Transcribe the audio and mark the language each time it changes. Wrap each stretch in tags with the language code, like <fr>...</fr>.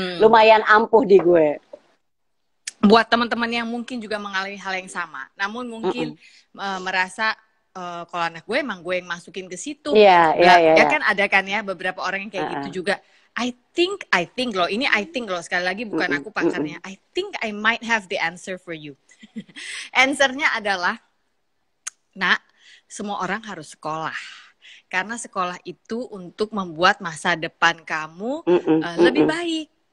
<id>Lumayan ampuh di gue. Buat teman-teman yang mungkin juga mengalami hal yang sama, namun mungkin merasa kalau anak gue emang gue yang masukin ke situ. Ya kan ada kan ya beberapa orang yang kayak gitu juga.</id> <en>I think</en> <id>loh, ini I think loh, sekali lagi bukan aku pakarnya.</id> <en>I think I might have the answer for you.</en> <id>Answernya adalah, nak, semua orang harus sekolah. Karena sekolah itu untuk membuat masa depan kamu lebih baik.</id>